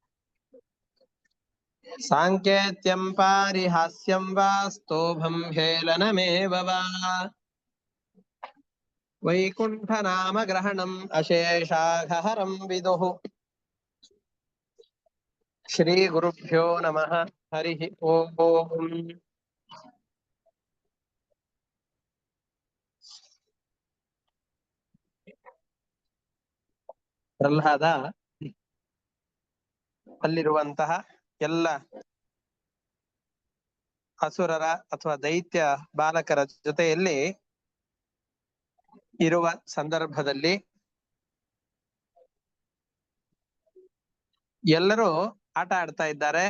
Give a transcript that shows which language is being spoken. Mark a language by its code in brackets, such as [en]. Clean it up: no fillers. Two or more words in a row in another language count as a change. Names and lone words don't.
[sa] ಸಾಂಕೇತ್ಯಂ ಪಾರಿಹಾಸ್ಯಂ ವಾ ಸ್ತೋಭಂ ಹೇಳನಮೇವ ವಾ ವೈಕುಂಠನಾಮ ಗ್ರಹಣಂ ಅಶೇಷಾಘಹರಂ ವಿದುಃ. ಶ್ರೀ ಗುರುಭ್ಯೋ ನಮಃ ಹರಿ ಓಂ. [kn] ಪ್ರಹ್ಲಾದ ಅಲ್ಲಿರುವಂತಹ ಎಲ್ಲ ಅಸುರರ ಅಥವಾ ದೈತ್ಯ ಬಾಲಕರ ಜೊತೆಯಲ್ಲಿ ಇರುವ ಸಂದರ್ಭದಲ್ಲಿ ಎಲ್ಲರೂ ಆಟ ಆಡ್ತಾ ಇದ್ದಾರೆ.